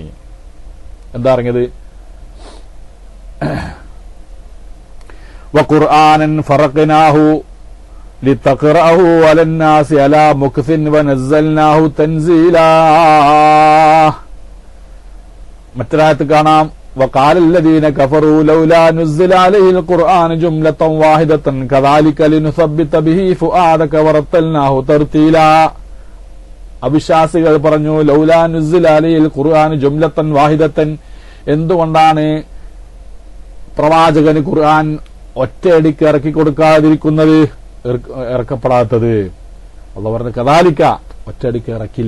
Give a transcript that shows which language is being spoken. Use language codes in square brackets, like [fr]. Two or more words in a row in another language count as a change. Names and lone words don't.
[ml] എന്താ ഇറങ്ങിയത്? [ar] وقرآنا فرقناه لتقرأه على الناس على مكث ونزلناه تنزيلا. [ml] മറ്റൊരായത്ത് കാണാം, [ar] وقال الذين كفروا لولا نزل عليه القرآن جملة واحدة كذلك لنثبت به فؤادك ورتلناه ترتيلا. [ml] അവിശ്വാസികൾ പറഞ്ഞു, [ar] لولا نزل عليه القرآن جملة واحدة, [ml] എന്തുകൊണ്ടാണ് പ്രവാചകന് ഖുർആൻ ഒറ്റയടിക്ക് ഇറക്കി കൊടുക്കാതിരിക്കുന്നത്, ഇറക്കപ്പെടാത്തത്? അല്ലാഹു പറഞ്ഞു, കദാലിക, ഒറ്റയടിക്ക് ഇറക്കില്ല.